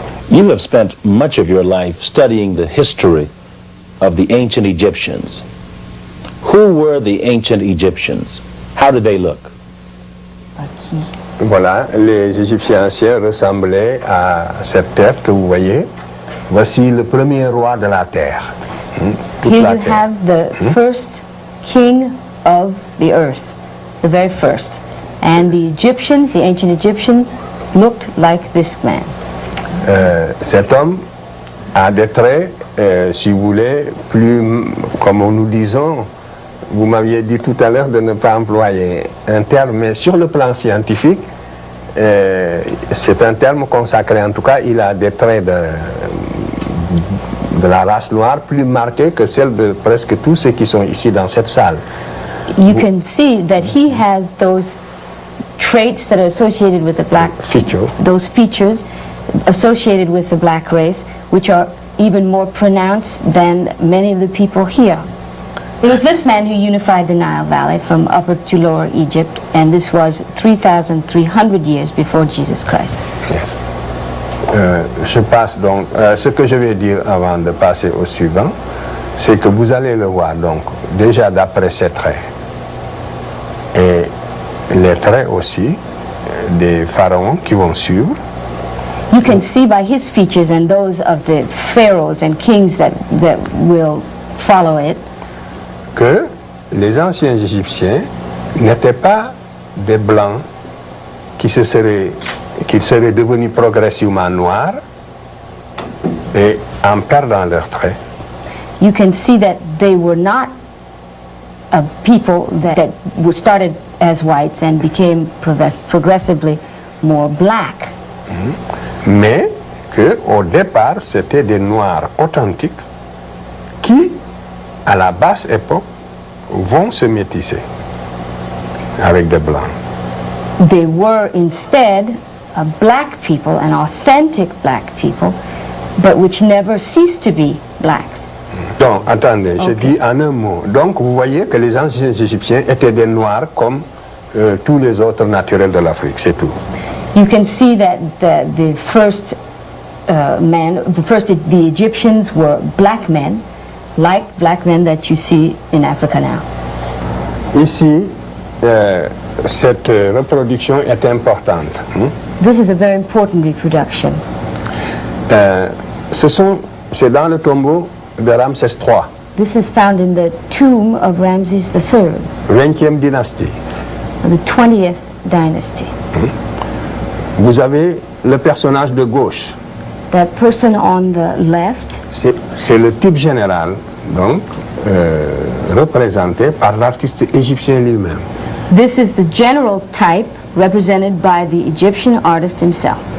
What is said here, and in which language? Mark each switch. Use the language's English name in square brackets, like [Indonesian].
[English] You have spent much of your life studying the history of the ancient Egyptians. Who were the ancient Egyptians? How did they look? [French] Voilà, les Égyptiens anciens ressemblaient à cette tête que vous voyez. Voici le premier roi de la terre. [English] Here you have the first king of the earth, the very first. And the Egyptians, the ancient Egyptians, looked like this man. [French] Cet homme a des traits, si vous voulez, plus, comme nous disons, vous m'aviez dit tout à l'heure de ne pas employer un terme, mais sur le plan scientifique, c'est un terme consacré. En tout cas, il a des traits de la race noire plus marqués que celles de presque tous ceux qui sont ici dans cette salle. [English] You can see that he has those traits that are associated with the black feature. Those features associated with the black race, which are even more pronounced than many of the people here. It was this man who unified the Nile Valley from Upper to Lower Egypt, and this was 3,300 years before Jesus Christ. Yes. [French] Je passe donc, ce que je vais dire avant de passer au suivant, c'est que vous allez le voir donc déjà d'après ses traits et les traits aussi des pharaons qui vont suivre. [English] You can see by his features and those of the pharaohs and kings that will follow it, [French] que les anciens Égyptiens n'étaient pas des blancs qui seraient devenus progressivement noirs et en perdant leurs traits. [English] You can see that they were not people that were started as whites and became progressively more black. [French] Mais qu'au départ, c'était des noirs authentiques qui, à la basse époque, vont se métisser avec des blancs. [English] They were instead black people, and authentic black people, but which never ceased to be blacks. [French] Donc, attendez, je dis en un mot. Donc, vous voyez que les anciens Égyptiens étaient des noirs comme tous les autres naturels de l'Afrique, c'est tout. [English] You can see that the first the Egyptians were black men, like black men that you see in Africa now. [French] Ici, cette reproduction est importante. [English] This is a very important reproduction. [French] C'est dans le tombeau de Ramsès III. [English] This is found in the tomb of Ramses III, [French] 20e dynastie. [English] the 20th dynasty. [French] Vous avez le personnage de gauche. [English] That person on the left, [French] c'est le type général, donc, représenté par l'artiste égyptien lui-même. [English] this is the general type represented by the Egyptian artist himself.